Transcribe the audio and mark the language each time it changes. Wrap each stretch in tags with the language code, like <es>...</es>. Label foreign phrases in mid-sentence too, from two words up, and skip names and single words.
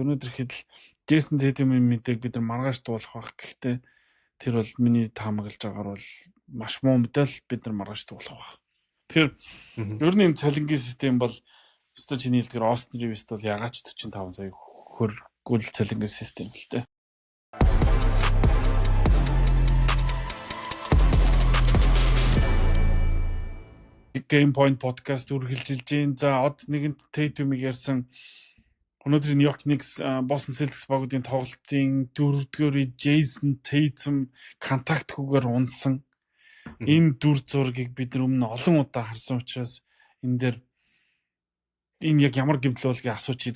<mn>Өнөөдөр ихэд Джейсон Тейтумын мэдээг бид нар маргааш дуулах байх. Гэхдээ тэр бол миний таамаглаж байгаагаар бол маш муу мэдээлэл бид нар маргааш дуулах байх. Тэгэхээр ер нь энэ цалингийн систем бол өстө чиний хэлдгээр Austin Reeves бол ягаад ч 45 сая хөргөл цалингийн систем л дээ. Game Point podcast үргэлжилж байна. За од нэгэнт Tatum-ыг ярьсан. Өнөөдөр New York Knicks Boston Celtics багуудын тоглолтын 4-р Jason Tatum контактгүйгээр унсан. Энэ дүр зургийг бид нар өмнө олон удаа харсан учраас энэ дээр энэ яг ямар гэмтэл болгыг асуучих.</mn>